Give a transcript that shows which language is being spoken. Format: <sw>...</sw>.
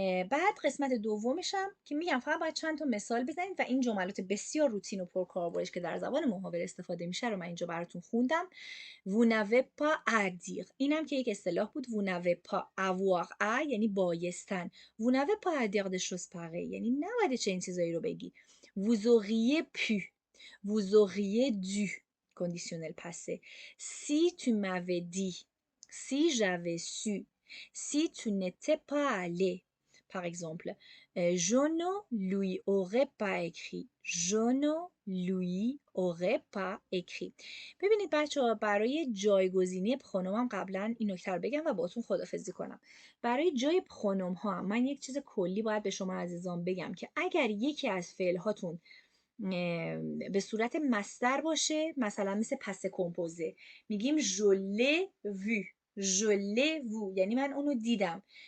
<fa>بعد قسمت دومشم که میگم فقط باید چند تا مثال بزنید و این جملات بسیار روتین و پرکاربردش که در زبان محاوره استفاده میشه رو من اینجا براتون خوندم.</fa> <fr>Vous n'avez pas à dire.</fr> <fa>اینم که یک اصطلاح بود.</fa> <fr>Vous n'avez pas avoir à</fr> <fa>یعنی بایستن.</fa> <fr>Vous n'avez pas à dire des choses pareilles</fr> <fa>یعنی نباید چنین چیزایی رو بگی.</fa> <fr>Vous auriez pu. Vous auriez dû. Conditionnel passé. Si tu m'avais dit. Si j'avais su. Si tu n'étais pas allé. Par exemple, je ne lui aurais pas écrit. Je ne lui aurais pas écrit.</fr> <fa>ببینید بچه‌ها، برای جایگزینی پرونوم هم قبلا این نکته رو بگم و باهاتون خداحافظی کنم. برای جای پرونوم ها هم من یک چیز کلی باید به شما عزیزان بگم که اگر یکی از فعل هاتون به صورت مصدر باشه، مثلا مثل پس کمپوزه، میگیم</fa> <fr>je l'ai vu je l'ai vu</fr> <fa>یعنی من اونو دیدم.</fa>